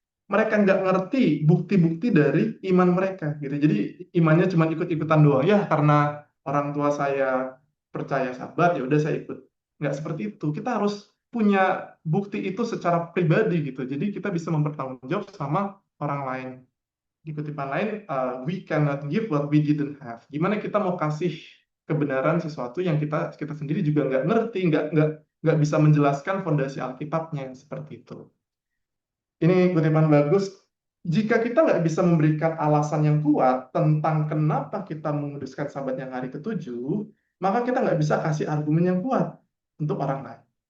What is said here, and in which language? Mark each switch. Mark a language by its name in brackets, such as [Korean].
[Indonesian] Mereka nggak ngerti bukti-bukti dari iman mereka, gitu. Jadi imannya cuma ikut-ikutan doang. Ya, karena orang tua saya percaya Sabat, ya udah saya ikut. Nggak seperti itu. Kita harus punya bukti itu secara pribadi, gitu. Jadi kita bisa mempertanggungjawab sama orang lain. Di kutipan lain, [English] we cannot give what we didn't have. [Indonesian] Gimana kita mau kasih kebenaran sesuatu yang kita kita sendiri juga nggak ngerti, nggak bisa menjelaskan fondasi Alkitabnya seperti itu. Ini kutipan bagus. Jika kita nggak bisa memberikan alasan yang kuat tentang kenapa kita menguduskan Sabat yang hari ketujuh, maka kita nggak bisa kasih argumen yang kuat untuk orang lain.